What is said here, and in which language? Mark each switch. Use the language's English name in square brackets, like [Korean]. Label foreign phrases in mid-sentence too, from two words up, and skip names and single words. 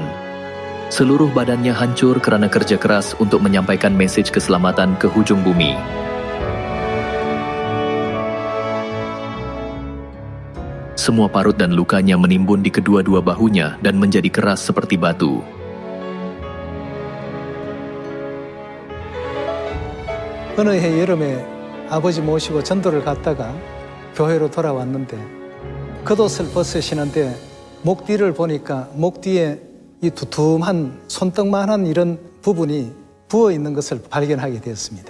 [Malay] Seluruh badannya hancur kerana kerja keras untuk menyampaikan mesej keselamatan ke hujung bumi. Semua parut dan lukanya menimbun di kedua-dua bahunya dan menjadi keras seperti batu. [Korean] 어느 해 여름에 아버지 모시고 전도를 갔다가 교회로 돌아왔는데 겉옷을 벗으시는데 목 뒤를 보니까 목 뒤에 이 두툼한 손등만한 이런 부분이 부어 있는 것을 발견하게 되었습니다.